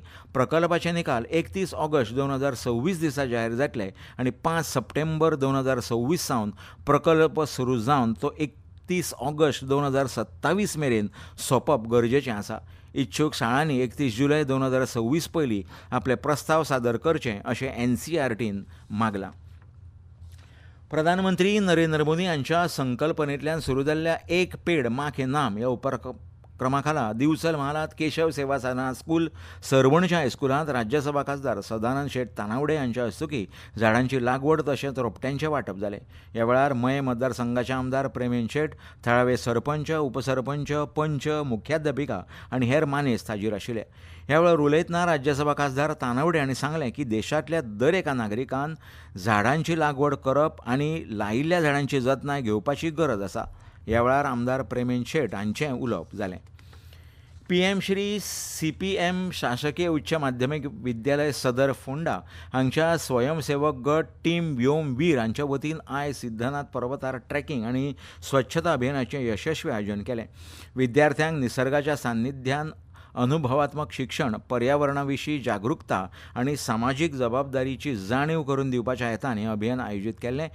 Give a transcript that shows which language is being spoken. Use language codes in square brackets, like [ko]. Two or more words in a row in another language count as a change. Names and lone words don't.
[kok] प्रकल्पाचे निकाल 31 ऑगस्ट 2026 दिसा जाहीर जातले आनी 5 सप्टेंबर 2026 सावन प्रकल्प सुरू जावन तो 31 ऑगस्ट 2027 मेरेन सोंपप गरजेचें आसा. इच्छूक शाळांनी 31 जुलय 2026 पयलीं आपले प्रस्ताव सादर करचे अशें NCERTन मागलां. प्रधानमंत्री नरेंद्र मोदी हांच्या संकल्पनेंतल्यान सुरू जाल्ल्या एक पेड माँ के नाम ह्या उपक्रमा खाला दिवचल महालांत केशव सेवा साधना स्कूल सरवणच्या हायस्कुलांत राज्यसभा खासदार सदानंद शेट तानावडे हांच्या हस्तुकीं झाडांची लागवड तशेंच रोपट्यांचें वांटप जालें. ह्या वेळार मये मतदारसंघाचे आमदार प्रेमेन शेट, थळावे सरपंच, उपसरपंच, पंच, मुख्याध्यापिका आनी हेर मानेस्त हाजीर आशिल्ले. ह्या वेळार उलयतना राज्यसभा खासदार तानावडे हांणी सांगलें की देशांतल्या दर एका नागरिकान झाडांची लागवड करप आनी लायिल्ल्या झाडांची जतनाय घेवपाची गरज आसा. ह्या वेळार आमदार प्रेमेन शेट हांचें उलोवप जालें. PM श्री CPM शासकीय उच्च माध्यमीक विद्यालय सदर फोंडा हांगच्या स्वयंसेवक गट टीम व्योम वीर हांच्या वतीन आयज सिद्धनाथ पर्वतार ट्रॅकिंग आनी स्वच्छता अभियानाचें यशस्वी आयोजन केलें. विद्यार्थ्यांक निसर्गाच्या सान्निध्यान अनुभवात्मक शिक्षण, पर्यावरणा विशीं जागरूकता आनी सामाजीक जबाबदारीची जाणीव करून दिवपाच्या हेतान हें अभियान आयोजीत केल्लें.